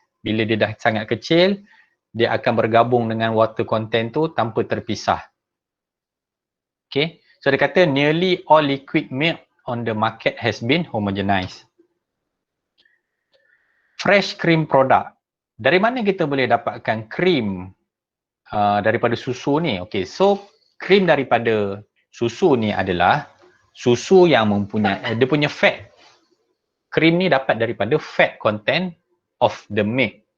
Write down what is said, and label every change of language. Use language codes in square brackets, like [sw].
[ms] Bila dia dah sangat kecil, dia akan bergabung dengan water content tu tanpa terpisah. Okay, so dia kata [en] nearly all liquid milk on the market has been homogenized. Fresh cream product. [ms] Dari mana kita boleh dapatkan cream daripada susu ni? Okay, so cream daripada susu ni adalah susu yang mempunyai, dia punya fat. Krim ni dapat daripada [en] fat content of the milk.